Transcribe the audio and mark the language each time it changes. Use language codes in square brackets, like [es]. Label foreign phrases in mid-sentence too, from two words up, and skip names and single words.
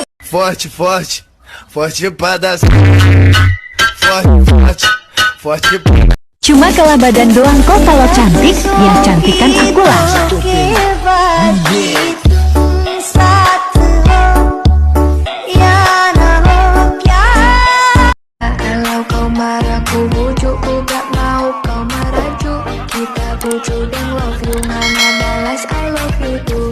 [pt] Forte, forte, forte pra dar. Forte, forte, forte. [id] Cuma kalah badan doang kok kalau cantik, ya cantikan akulah. Kalau kau marah ku bujuk, ku gak mau kau merajuk. Kita bujuk dan [en] love you, [id] mama balas [en] I love you too.